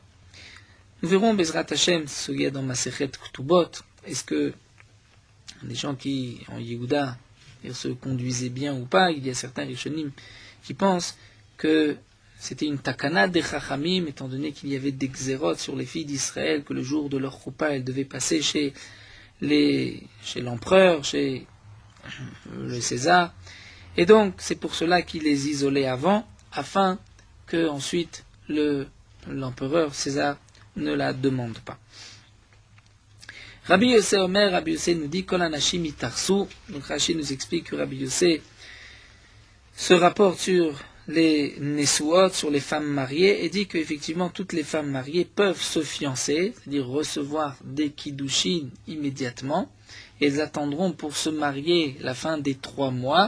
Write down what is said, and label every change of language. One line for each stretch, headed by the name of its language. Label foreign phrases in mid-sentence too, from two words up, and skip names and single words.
French: Nous verrons
Hebrew: בעזרת השם,
French: ce qu'il y a dans Masechet Ktubot, est-ce que les gens qui, en Yehuda, se conduisaient bien ou pas, il y a certains Rishonim qui pensent que c'était une takana des Chachamim, étant donné qu'il y avait des xérotes sur les filles d'Israël, que le jour de leur choupa, elles devaient passer chez l'empereur, chez le César. Et donc, c'est pour cela qu'il les isolait avant, afin que ensuite l'empereur César ne la demande pas. Rabbi Yossé Omer, Rabbi Yossé nous dit
Hebrew: כל הנשים יתארסו.
French: Donc Rashi nous explique que Rabbi Yossé se rapporte sur les nesuot, sur les femmes mariées, et dit qu'effectivement toutes les femmes mariées peuvent se fiancer, c'est-à-dire recevoir des kiddushin immédiatement, Ils attendront pour se marier la fin des 3 mois.